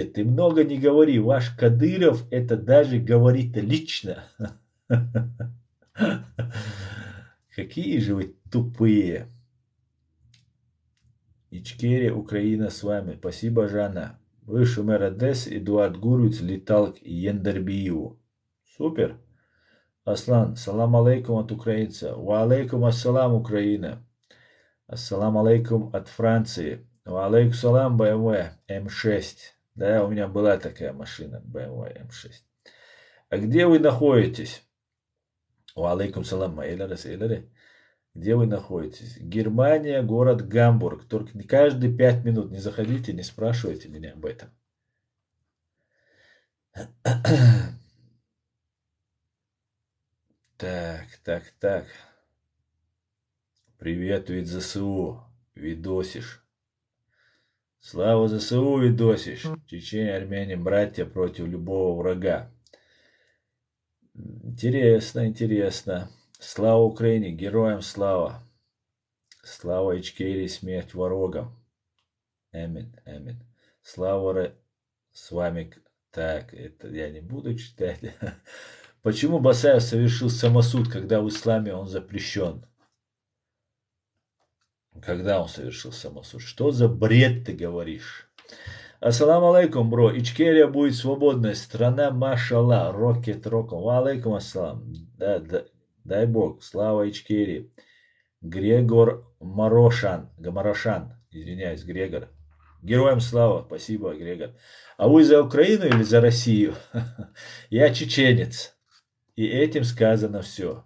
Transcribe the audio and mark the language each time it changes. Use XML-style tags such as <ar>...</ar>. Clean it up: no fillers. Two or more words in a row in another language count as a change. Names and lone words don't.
<ru>Ты много не говори, ваш Кадыров это даже говорит лично. Какие же вы тупые. Ичкерия, Украина с вами. Спасибо, Жанна. Бывший мэр Одессы Эдуард Гуровиц летал к Яндарбиеву. Супер. Аслан,</ru> <ar>سلام عليكم</ar> <ru>от украинца.</ru> <ar>وعليكم السلام, Украина. السلام عليكم</ar> <ru>от Франции.</ru> <ar>وعليكم السلام, BMW М6.</ar> <ru>Да, у меня была такая машина, BMW М6. А где вы находитесь?</ru> <ar>وعليكم السلام, Эйларе.</ar> <ru>Где вы находитесь? Германия, город Гамбург. Только не каждые 5 минут не заходите, не спрашивайте меня об этом. Так. Привет, вид ЗСУ. Видосишь. Слава ЗСУ, видосишь. Чечения, армяне, братья против любого врага. Интересно. Слава Украине, героям слава. Слава Ичкерии, смерть ворогам. Аминь. Слава с вами. Так, это я не буду читать. Почему Басаев совершил самосуд, когда в исламе он запрещен? Когда он совершил самосуд? Что за бред ты говоришь?</ru> <ar>السلام عليكم, бро.</ar> <ru>Ичкерия будет свободная страна, машалла. Рокет роком.</ru> <ar>وعليكم السلام.</ar> <ru>Да, дай бог. Слава Ичкерии. Грегор Марошан. Извиняюсь, Грегор. Героям слава. Спасибо, Грегор. А вы за Украину или за Россию? Я чеченец. И этим сказано все.</ru>